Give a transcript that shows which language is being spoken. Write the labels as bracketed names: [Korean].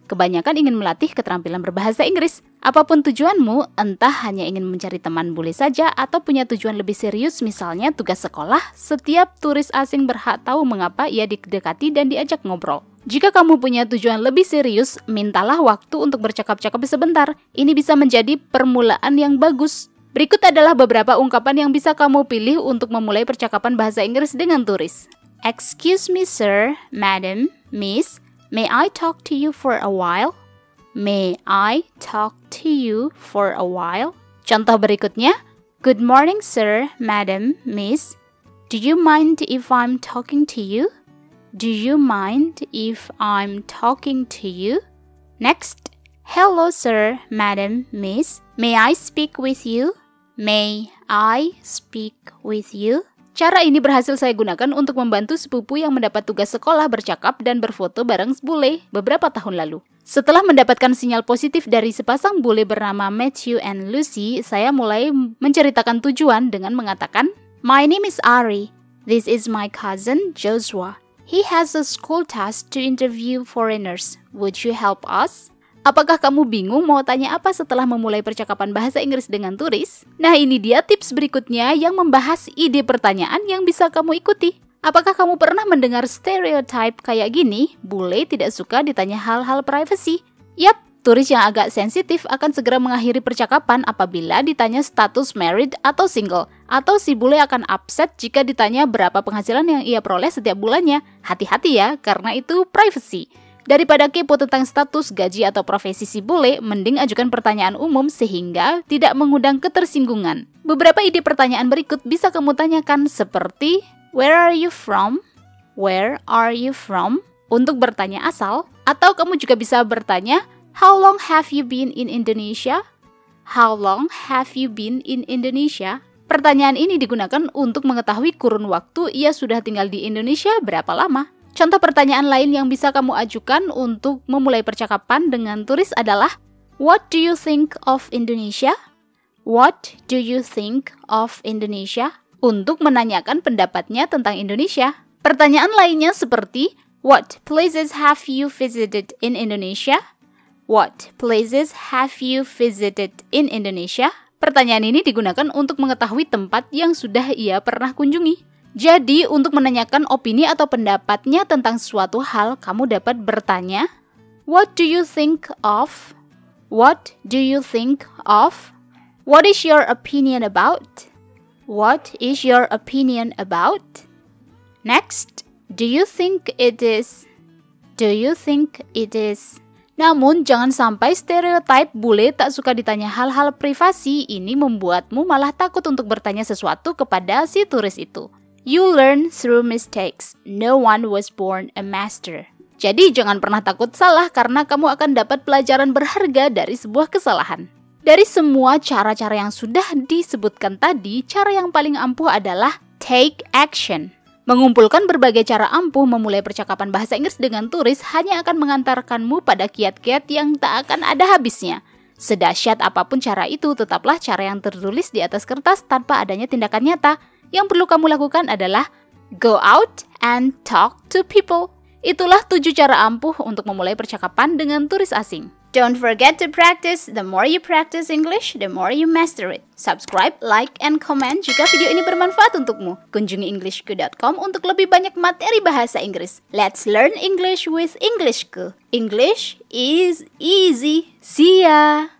[Indonesian] Kebanyakan ingin melatih keterampilan berbahasa Inggris. Apapun tujuanmu, entah hanya ingin mencari teman bule saja atau punya tujuan lebih serius misalnya tugas sekolah, setiap turis asing berhak tahu mengapa ia didekati dan diajak ngobrol. Jika kamu punya tujuan lebih serius, mintalah waktu untuk bercakap-cakap sebentar. Ini bisa menjadi permulaan yang bagus. Berikut adalah beberapa ungkapan yang bisa kamu pilih untuk memulai percakapan bahasa Inggris dengan turis. [English] Excuse me, sir, madam, miss, may I talk to you for a while? May I talk to you for a while? [Indonesian] Contoh berikutnya, [English] good morning, sir, madam, miss. Do you mind if I'm talking to you? Do you mind if I'm talking to you? Next, hello, sir, madam, miss. May I speak with you? May I speak with you? [Indonesian] Cara ini berhasil saya gunakan untuk membantu sepupu yang mendapat tugas sekolah bercakap dan berfoto bareng bule beberapa tahun lalu. Setelah mendapatkan sinyal positif dari sepasang bule bernama Matthew and Lucy, saya mulai menceritakan tujuan dengan mengatakan, [English] "My name is Ari. This is my cousin Joshua. He has a school task to interview foreigners. Would you help us?" [Indonesian] Apakah kamu bingung mau tanya apa setelah memulai percakapan bahasa Inggris dengan turis? Nah, ini dia tips berikutnya yang membahas ide pertanyaan yang bisa kamu ikuti. Apakah kamu pernah mendengar stereotype kayak gini? Bule tidak suka ditanya hal-hal privasi. Yap, turis yang agak sensitif akan segera mengakhiri percakapan apabila ditanya status married atau single. Atau si bule akan upset jika ditanya berapa penghasilan yang ia peroleh setiap bulannya. Hati-hati ya, karena itu privacy. Daripada kepo tentang status, gaji, atau profesi si bule, mending ajukan pertanyaan umum sehingga tidak mengundang ketersinggungan. Beberapa ide pertanyaan berikut bisa kamu tanyakan seperti [English] Where are you from? Where are you from? [Indonesian] Untuk bertanya asal. Atau kamu juga bisa bertanya [English] How long have you been in Indonesia? How long have you been in Indonesia? [Indonesian] Pertanyaan ini digunakan untuk mengetahui kurun waktu ia sudah tinggal di Indonesia berapa lama. Contoh pertanyaan lain yang bisa kamu ajukan untuk memulai percakapan dengan turis adalah [English] What do you think of Indonesia? What do you think of Indonesia? [Indonesian] Untuk menanyakan pendapatnya tentang Indonesia. Pertanyaan lainnya seperti [English] What places have you visited in Indonesia? What places have you visited in Indonesia? [Indonesian] Pertanyaan ini digunakan untuk mengetahui tempat yang sudah ia pernah kunjungi. Jadi, untuk menanyakan opini atau pendapatnya tentang suatu hal, kamu dapat bertanya, [English] What do you think of? What do you think of? What is your opinion about? What is your opinion about? Next, do you think it is? Do you think it is? [Indonesian] Namun, jangan sampai stereotype bule tak suka ditanya hal-hal privasi ini membuatmu malah takut untuk bertanya sesuatu kepada si turis itu. [English] You learn through mistakes. No one was born a master. [Indonesian] Jadi, jangan pernah takut salah karena kamu akan dapat pelajaran berharga dari sebuah kesalahan. Dari semua cara-cara yang sudah disebutkan tadi, cara yang paling ampuh adalah [English] take action. [Indonesian] Mengumpulkan berbagai cara ampuh memulai percakapan bahasa Inggris dengan turis hanya akan mengantarkanmu pada kiat-kiat yang tak akan ada habisnya. Sedahsyat apapun cara itu, tetaplah cara yang tertulis di atas kertas tanpa adanya tindakan nyata. Yang perlu kamu lakukan adalah [English] go out and talk to people. [Indonesian] Itulah 7 cara ampuh untuk memulai percakapan dengan turis asing. [English] Don't forget to practice. The more you practice English, the more you master it. Subscribe, like, and comment [Indonesian] jika video ini bermanfaat untukmu. Kunjungi englishku.com untuk lebih banyak materi bahasa Inggris. [English] Let's learn English with Englishku. English is easy. See ya!